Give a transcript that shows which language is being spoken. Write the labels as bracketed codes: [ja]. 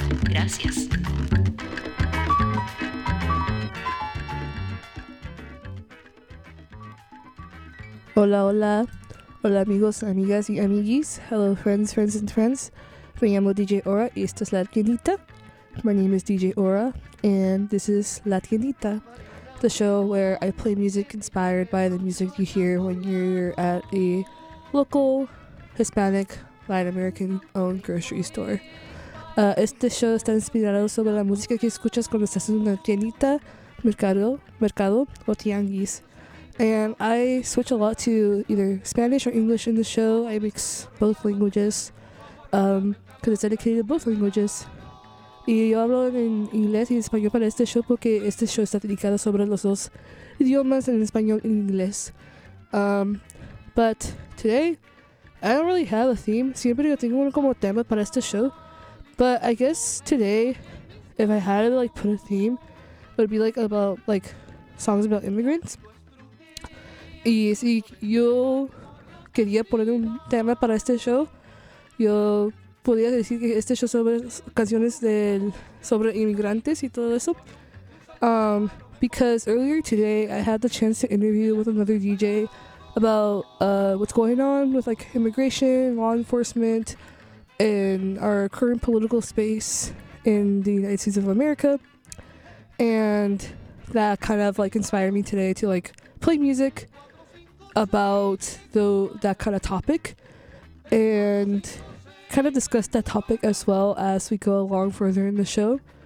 [es] Gracias. Hola, hola. Hola, amigos, amigas y amiguis. [en] Hello, friends, friends and friends. [es] Me llamo DJ Aura y esta es La Tiendita. [en] My name is DJ Aura and this is La Tiendita, the show where I play music inspired by the music you hear when you're at a local Hispanic Latin American owned grocery store. [es] Este show está inspirado sobre la música que escuchas cuando estás en una tiendita, mercado o tianguis. [en] And I switch a lot to either Spanish or English in the show. I mix both languages because it's dedicated to both languages. [es] Y yo hablo en inglés y en español para este show porque este show está dedicado sobre los dos idiomas, en español y en inglés. [en] But today, I don't really have a theme. [es] Siempre yo tengo como tema para este show. [en] But I guess today, if I had to like put a theme, it would be like about like songs about immigrants. [es] Y si yo quería poner un tema para este show, yo podría decir que este show sobre canciones sobre inmigrantes y todo eso. [en] Because earlier today, I had the chance to interview with another DJ about what's going on with like immigration, law enforcement, and our current political space in the United States of America. And that kind of like inspired me today to like play music about that kind of topic and kind of discuss that topic as well as we go along further in the show.